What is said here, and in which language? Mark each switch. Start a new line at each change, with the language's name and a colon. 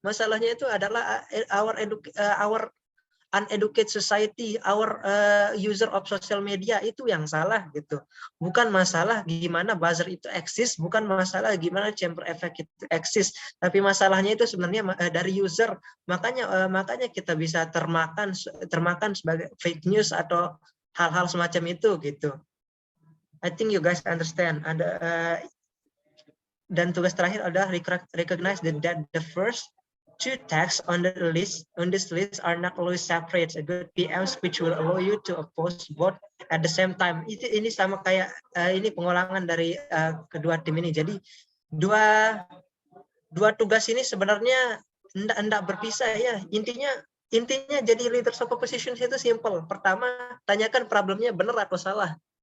Indonesian: Masalahnya itu adalah
English: our uneducated society, our user of social media,
Indonesian: itu yang salah gitu. Bukan masalah gimana buzzer itu eksis, bukan masalah gimana chamber effect itu eksis, tapi masalahnya itu sebenarnya dari user. Makanya kita bisa termakan sebagai fake news atau hal-hal semacam itu gitu.
English: I think you guys understand. Dan tugas terakhir adalah recognize that the first two texts on this list are not always separate. A good PM speech will allow you to oppose both at the same time.
Indonesian: Ini sama kayak ini pengulangan dari kedua tim ini. Jadi dua tugas ini sebenarnya enggak berpisah ya. Intinya jadi leaders of opposition itu simple. Pertama, tanyakan problemnya benar atau salah.